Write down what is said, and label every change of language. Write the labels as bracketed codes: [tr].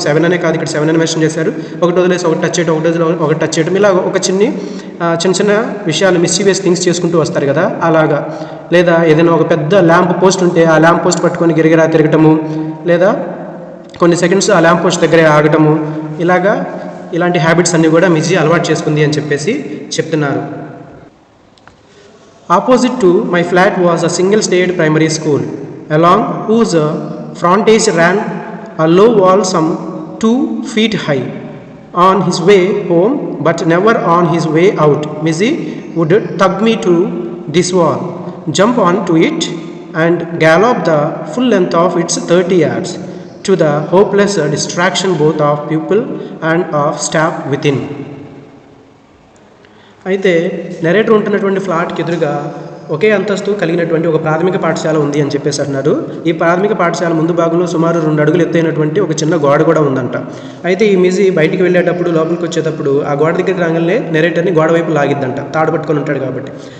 [te] 7 అనే కాదు, ఇక్కడ 7 అని మెన్షన్ చేశారు. ఒకటి వదిలేసి ఒకటి టచ్ చేయడం, ఒకటి టచ్ చేయడం, ఇలా ఒక చిన్న విషయాలు [en] mischievous things [te] చేసుకుంటూ వస్తారు కదా అలాగా. లేదా ఏదైనా ఒక పెద్ద ల్యాంప్ పోస్ట్ ఉంటే ఆ ల్యాంప్ పోస్ట్ పట్టుకొని గిరిగిరా తిరగటము, లేదా కొన్ని సెకండ్స్ ఆ ల్యాంప్ పోస్ట్ దగ్గరే ఆగటము, ఇలాంటి హ్యాబిట్స్ అన్నీ కూడా మిజీ అలవాటు చేసుకుంది అని చెప్పేసి చెప్తున్నారు. [en] Opposite to my flat was a single-state primary school, along whose frontage ran a low wall some 2 feet high. On his way home, but never on his way out, Mizzy would tug me to this wall, jump onto it, and gallop the full length of its 30 yards, to the hopeless distraction both of pupil and of staff within. [te] అయితే narrator ఉంటున్నటువంటి ఫ్లాట్కి ఎదురుగా ఒకే అంతస్తు కలిగినటువంటి ఒక ప్రాథమిక పాఠశాల ఉంది అని చెప్పేసి అంటున్నారు. ఈ ప్రాథమిక పాఠశాల ముందు భాగంలో సుమారు 2 అడుగులు ఎత్తైనటువంటి ఒక చిన్న గోడ కూడా ఉందంట. అయితే ఈ మిజీ బయటికి వెళ్ళేటప్పుడు లోపలికి వచ్చేటప్పుడు ఆ గోడ దగ్గరికి రాగానే నెరేటర్ని గోడ వైపు లాగిద్దంట, తాడు పట్టుకొని ఉంటాడు కాబట్టి.